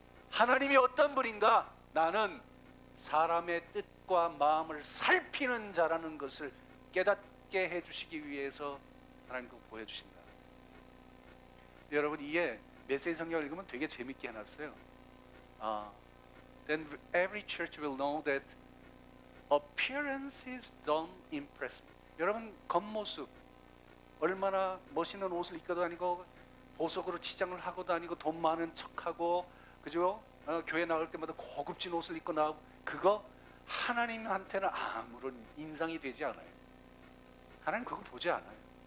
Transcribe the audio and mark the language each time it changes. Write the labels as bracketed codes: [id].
[ko] 하나님이 어떤 분인가? 나는 사람의 뜻과 마음을 살피는 자라는 것을 깨닫게 해주시기 위해서 하나님 그거 보여주신다. 여러분 이게 메시지 성경을 읽으면 되게 재밌게 해놨어요. [en] Then every church will know that appearances don't impress me. [ko] 여러분 겉모습 얼마나 멋있는 옷을 입고 다니고 보석으로 치장을 하고 다니고 돈 많은 척하고 그죠? 교회 나갈 때마다 고급진 옷을 입고 나오고 그거 하나님한테는 아무런 인상이 되지 않아요. 하나님 그거 보지 않아요.